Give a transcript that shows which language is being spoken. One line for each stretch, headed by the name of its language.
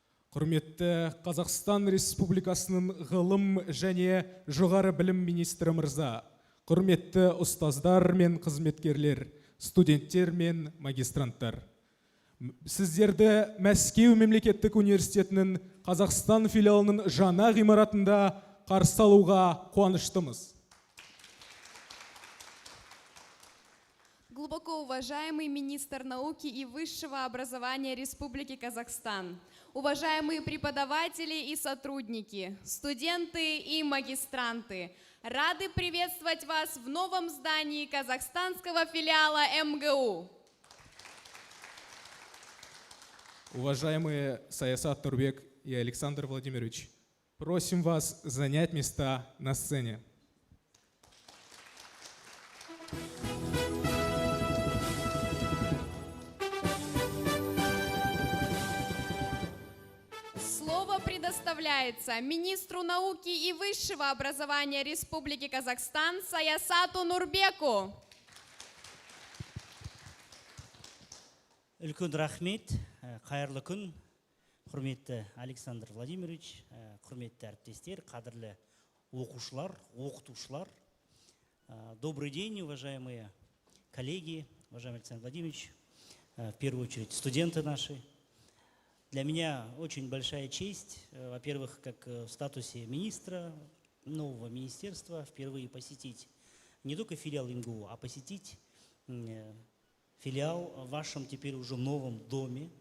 Kazakh: Құрметті Қазақстан Республикасының ғылым және жоғары білім министрі мырза, құрметті ұстаздар мен қызметкерлер, студенттер мен магистранттар. Сіздерді Мәскеу мемлекеттік университетінің Қазақстан филиалының жаңа ғимаратында қарсы алуға қуаныштымыз.
Russian: Глубоко уважаемый министр науки и высшего образования Республики Казахстан, уважаемые преподаватели и сотрудники, студенты и магистранты, рады приветствовать вас в новом здании казахстанского филиала МГУ. Уважаемые Саясат Нурбек и Александр Владимирович, просим вас занять места на сцене. Слово предоставляется представляется министру науки и высшего образования Республики Казахстан Саясату Нурбеку.
Kazakh: Үлкен рахмет, қайырлы күн, құрметті Александр Владимирович, құрметті әріптестер, қадірлі оқушылар, оқытушылар.
Russian: Добрый день, уважаемые коллеги, уважаемый Александр Владимирович, в первую очередь студенты наши. Для меня очень большая честь, во-первых, как в статусе министра нового министерства, впервые посетить не только филиал МГУ, а посетить филиал в вашем теперь уже новом доме.